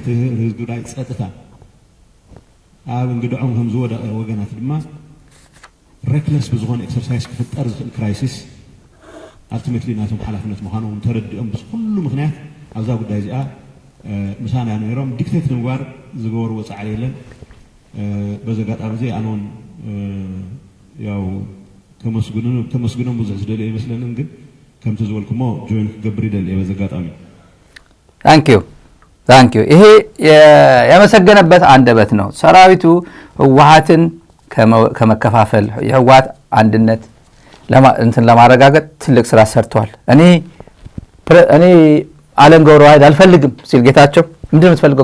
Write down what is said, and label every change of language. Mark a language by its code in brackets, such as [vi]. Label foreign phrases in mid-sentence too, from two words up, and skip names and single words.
[ti] ህዝቢ ትግራይ ፀጥታ ኣብ እንግድዖም ከም ዝወደቐ ወገናት ድማ ሬክለስ ብዝኾነ ኤክሰርሳይዝ ክፍጠር ዝኽእል [en] crisis ultimately [ti] ናቶም ሓላፍነት ምዃኖም ተረዲኦም ብኩሉ ምክንያት ኣብዛ ጉዳይ እዚኣ ምሳና ነይሮም ዲክቴት ንምግባር ዝገበርዎ ፃዕሪ የለን በዚ ኣጋጣሚ እዚ ኣነውን ያው ተመስግኖም ብዙሕ ዝደልዮ ይመስለንን ግን ከም ተዝወልኩሞ ጆይን ክገብር ይደል በዘጋጣሚ [en] thank you [am] ይሄ ያመሰገነበት አንደበት ነው። ሰራዊቱ ህወሓትን ከመከፋፈል የህወሓት አንድነት ለማረጋገጥ ትልቅ ስራ ሰርቷል። እኔ ዓለም ገብረዋህድ አልፈልግም ሲል ጌታቸው ምንድነው የምትፈልገው?